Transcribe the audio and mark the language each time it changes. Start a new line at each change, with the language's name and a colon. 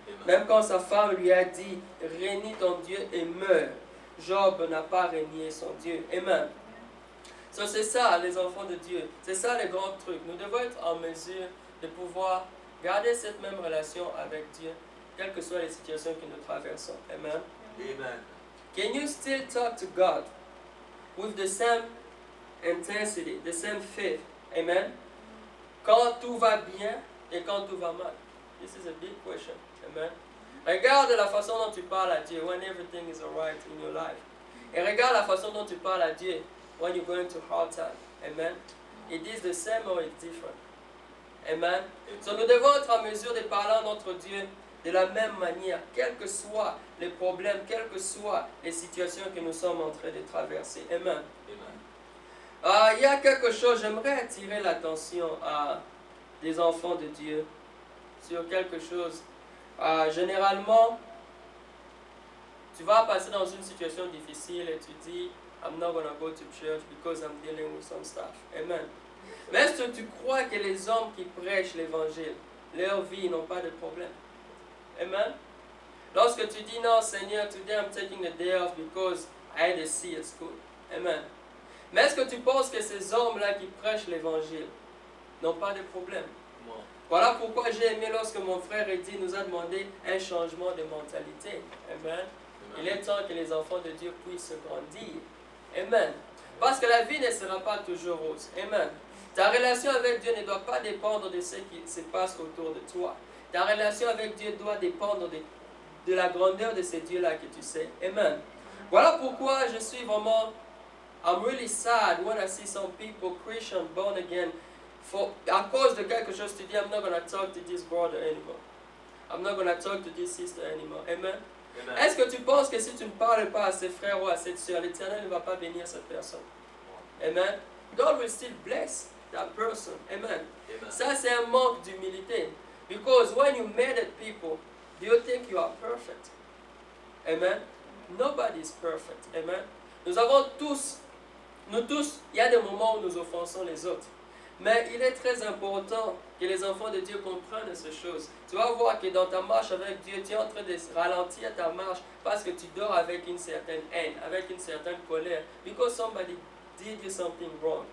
French: Même quand sa femme lui a dit, renie ton Dieu et meurs, Job n'a pas renié son Dieu. Amen. So, c'est ça, les enfants de Dieu. C'est ça le grand truc. Nous devons être en mesure de pouvoir garder cette même relation avec Dieu, quelles que soient les situations que nous traversons. Amen. Amen.
English: Can you still talk to God with the same intensity, the same faith? Amen.
French: Quand tout va bien et quand tout va mal.
English: This is a big question. Amen.
French: Regarde la façon dont tu parles à Dieu
English: when everything is alright in your life.
French: Et regarde la façon dont tu parles à Dieu
English: when you're going to hard time. Amen. It is the same or it's different. Amen.
French: So, nous devons être en mesure de parler à notre Dieu de la même manière, quels que soient les problèmes, quelles que soient les situations que nous sommes en train de traverser. Amen. Il y a quelque chose, j'aimerais attirer l'attention à des enfants de Dieu sur quelque chose. Généralement, tu vas passer dans une situation difficile et tu dis,
English: I'm not going to go to church because I'm dealing with some stuff.
French: Amen. Mais est-ce que tu crois que les hommes qui prêchent l'évangile, leur vie n'ont pas de problème? Amen. Lorsque tu dis non, Seigneur,
English: today I'm taking a day off because I had a C at school. Amen.
French: Mais est-ce que tu penses que ces hommes-là qui prêchent l'évangile n'ont pas de problème? Voilà pourquoi j'ai aimé lorsque mon frère Eddie nous a demandé un changement de mentalité. Amen. Il est temps que les enfants de Dieu puissent grandir. Amen. Parce que la vie ne sera pas toujours rose. Amen. Ta relation avec Dieu ne doit pas dépendre de ce qui se passe autour de toi. Ta relation avec Dieu doit dépendre de la grandeur de ce Dieu-là que tu sais. Amen. Voilà pourquoi je suis vraiment...
English: I'm really sad when I see some people, Christian, born again,
French: à cause de quelque chose, tu dis,
English: I'm not going to talk to this brother anymore. I'm not going to talk to this sister anymore. Amen.
French: Est-ce que tu penses que si tu ne parles pas à ses frères ou à cette soeur, l'Éternel ne va pas bénir cette personne? Amen.
English: God will still bless that person. Amen.
French: Ça, c'est un manque d'humilité.
English: Because when you mad at people, do you think you are perfect? Amen. Nobody is perfect. Amen.
French: Nous avons tous, il y a des moments où nous offensons les autres. Mais il est très important que les enfants de Dieu comprennent ces choses. Tu vas voir que dans ta marche avec Dieu, tu es en train de ralentir ta marche parce que tu dors avec une certaine haine, avec une certaine colère.
English: Because somebody did you something wrong.